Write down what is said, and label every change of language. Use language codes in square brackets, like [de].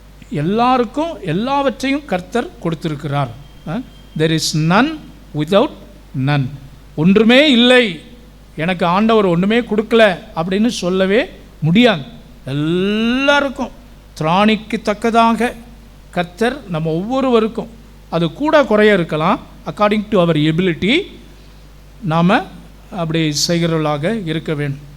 [ta] எல்லாருக்கும் எல்லாவற்றையும் கர்த்தர் கொடுத்திருக்கிறார். [en] there is none without none. [ta] ஒன்றுமே இல்லை, எனக்கு ஆண்டவர் ஒன்றுமே கொடுக்கல அப்படின்னு சொல்லவே முடியாது. எல்லாருக்கும் திராணிக்கு தக்கதாக கர்த்தர் நம்ம ஒவ்வொருவருக்கும், அது கூட குறைய இருக்கலாம், [en] according to அவர் ability [ta] நாம் அப்படி செய்கிறவர்களாக இருக்க வேண்டும்.